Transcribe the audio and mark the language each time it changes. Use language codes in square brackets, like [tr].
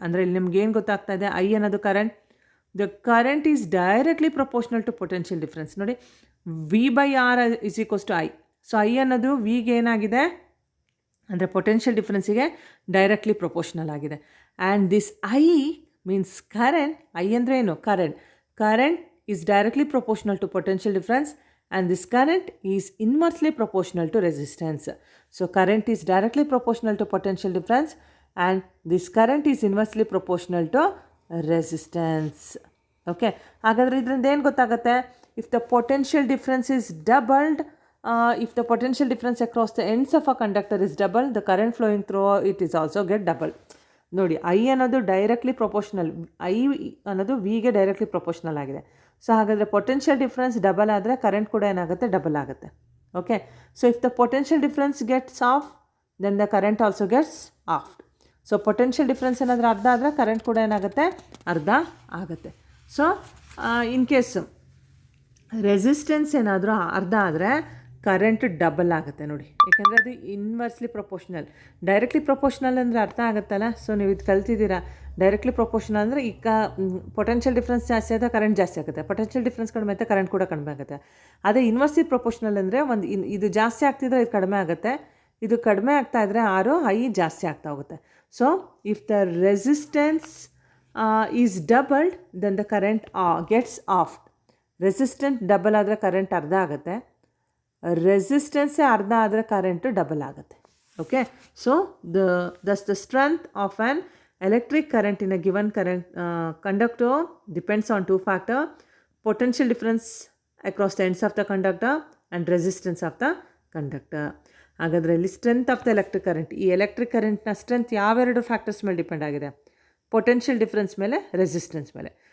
[kn] ಅಂದರೆ ಇಲ್ಲಿ ನಿಮ್ಗೇನು ಗೊತ್ತಾಗ್ತಾ ಇದೆ, ಐ ಅನ್ನೋದು current, [en] The current is directly proportional to potential difference. [kn] ನೋಡಿ V by R is equals to I. So I ಅನ್ನೋದು ವಿಗೆ ಏನಾಗಿದೆ ಅಂದರೆ ಪೊಟೆನ್ಷಿಯಲ್ ಡಿಫ್ರೆನ್ಸಿಗೆ ಡೈರೆಕ್ಟ್ಲಿ ಪ್ರಪೋರ್ಷನಲ್ ಆಗಿದೆ. [en] And this I means current. [kn] I ಅಂದರೆ ಏನು, current. [en] Current is directly proportional to potential difference and this current is inversely proportional to resistance. So current is directly proportional to potential difference and this current is inversely proportional to resistance. Okay, [kn] ಹಾಗಾದರೆ ಇದರಿಂದ ಏನು ಗೊತ್ತಾಗುತ್ತೆ, [en] if the potential difference is doubled, if the potential difference across the ends of a conductor is doubled, the current flowing through it is also get doubled. [kn] ನೋಡಿ I ಅನ್ನೋದು directly proportional, I ಅನ್ನೋದು ವಿಗೆ directly proportional ಆಗಿದೆ. So ಹಾಗಾದರೆ potential difference double ಆದರೆ current ಕೂಡ ಏನಾಗುತ್ತೆ, double ಆಗುತ್ತೆ. [en] Okay, so if the potential difference gets half then the current also gets half. [kn] So potential difference ಏನಾದರೂ ಅರ್ಧ ಆದರೆ ಕರೆಂಟ್ ಕೂಡ ಏನಾಗುತ್ತೆ, ಅರ್ಧ ಆಗುತ್ತೆ. ಸೊ ಇನ್ ಕೇಸ್ ರೆಸಿಸ್ಟೆನ್ಸ್ ಏನಾದರೂ ಅರ್ಧ ಆದರೆ ಕರೆಂಟ್ ಡಬಲ್ ಆಗುತ್ತೆ ನೋಡಿ, ಯಾಕೆಂದರೆ ಅದು ಇನ್ವರ್ಸ್ಲಿ ಪ್ರೊಪೋರ್ಷನಲ್. ಡೈರೆಕ್ಟ್ಲಿ ಪ್ರೊಪೋರ್ಷನಲ್ ಅಂದರೆ ಅರ್ಥ ಆಗುತ್ತಲ್ಲ. ಸೊ ನೀವು ಇದು ಕಲ್ತಿದ್ದೀರಾ. ಡೈರೆಕ್ಟ್ಲಿ ಪ್ರೊಪೋರ್ಷನಲ್ ಅಂದರೆ ಈಗ ಪೊಟೆನ್ಷಿಯಲ್ ಡಿಫ್ರೆನ್ಸ್ ಜಾಸ್ತಿ ಆದರೆ ಕರೆಂಟ್ ಜಾಸ್ತಿ ಆಗುತ್ತೆ, ಪೊಟೆನ್ಷಿಯಲ್ ಡಿಫ್ರೆನ್ಸ್ ಕಡಿಮೆ ಆಗುತ್ತೆ ಕರೆಂಟ್ ಕೂಡ ಕಡಿಮೆ ಆಗುತ್ತೆ. ಅದೇ ಇನ್ವರ್ಸ್ಲಿ ಪ್ರೊಪೋರ್ಷನಲ್ ಅಂದರೆ ಒಂದು ಇದು ಜಾಸ್ತಿ ಆಗ್ತಿದ್ರೆ ಇದು ಕಡಿಮೆ ಆಗುತ್ತೆ, ಇದು ಕಡಿಮೆ ಆಗ್ತಾ ಇದ್ದರೆ ಆರು ಐ ಜಾಸ್ತಿ ಆಗ್ತಾ ಹೋಗುತ್ತೆ. [en] So if the resistance is doubled then the current gets half. [kn] Resistance double ಆದರೆ ಕರೆಂಟ್ ಅರ್ಧ ಆಗುತ್ತೆ, ರೆಸಿಸ್ಟೆನ್ಸೇ ಅರ್ಧ ಆದರೆ ಕರೆಂಟು ಡಬಲ್ ಆಗುತ್ತೆ. [en] Okay, so thus the strength of an electric current in a given current conductor depends on two factors: potential difference across the ends of the conductor and resistance of the conductor. [kn] ಹಾಗಾದರೆ ಇಲ್ಲಿ strength of the electric current, ಈ electric ಕರೆಂಟ್ನ strength ಯಾವೆರಡು factors ಮೇಲೆ depend ಆಗಿದೆ, potential difference ಮೇಲೆ, resistance ಮೇಲೆ.